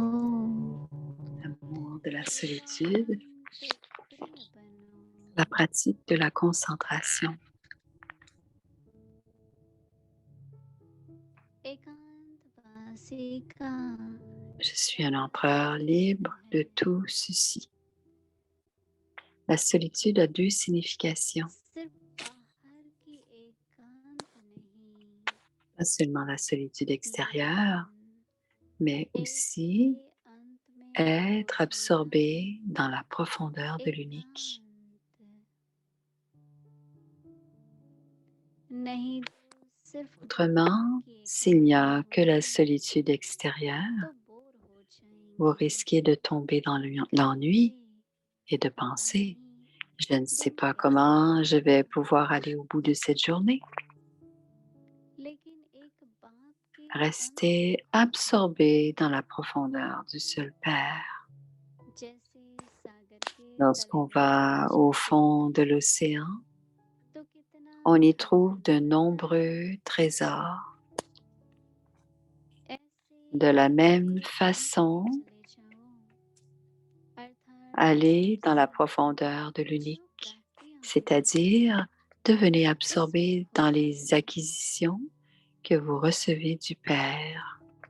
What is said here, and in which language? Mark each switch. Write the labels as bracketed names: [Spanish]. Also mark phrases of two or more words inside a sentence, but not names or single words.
[French] L'amour de la solitude, la pratique de la concentration. [Hindi] एकांतवासी का [French] Je suis un empereur libre de tout ceci. La solitude a deux significations. [Hindi] सिर्फ बाहर की एकांत नहीं [French] Pas seulement la solitude extérieure, mais aussi être absorbé dans la profondeur de l'unique. [Hindi] नहीं सिर्फ [French] Autrement, s'il n'y a que la solitude extérieure, [Hindi] तो बोर हो जाएंगे [French] vous risquez de tomber dans l'ennui et de penser « Je ne sais pas comment je vais pouvoir aller au bout de cette journée. » [Hindi] लेकिन एक बात की [French] Restez absorbé dans la profondeur du seul Père. [Hindi] जैसे सागर के [French] Lorsqu'on va au fond de l'océan, [Hindi] तो कितना [French] on y trouve de nombreux trésors. [Hindi] ऐसे [French] De la même façon, [Hindi] चले जाओ अर्थात [French] Allez dans la profondeur de l'unique, c'est-à-dire devenez absorbé dans les acquisitions que vous recevez du Père.